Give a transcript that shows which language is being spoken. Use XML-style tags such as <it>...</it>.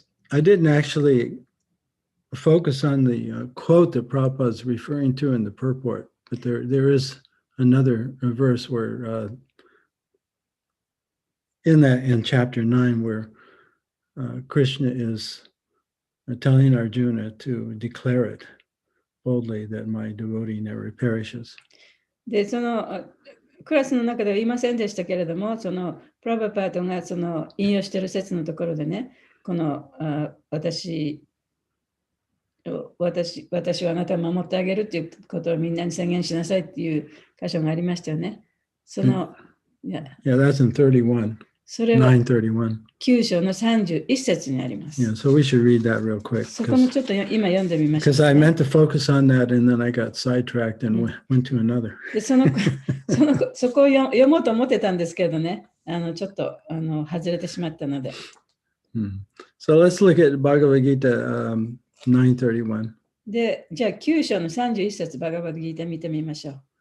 <en>I didn't actually focus on the quote that Prabhupada is referring to in the purport, but there is another verse where in chapter 9 where Krishna is telling Arjuna to declare it boldly that my devotee never perishes.</en> <ja>で、そのクラスの中では言いませんでしたけれども、そのプラバパートがその引用している説のところでね、この私はあなたを守ってあげるということをみんなに宣言しなさいっていう箇所がありましたよね。その、</ja> <en>Yeah, that's in 31.</en> <ja>それは</ja> <en>931.</en> <ja>9章の31節にあります。</ja> <en>Yeah, so we should read that real quick.</en> <ja>そこもちょっと今読んでみましょう、</ja> <en>Because I meant to focus on that and then I got sidetracked and went to another.</en> <ja>でそこを読もうと思ってたんですけどね、ちょっと外れてしまったので。</ja> <en>So let's look at Bhagavad Gita 931.</en> <ja>で、じゃあ9章の31節バガバッドギータ見てみましょう。</ja>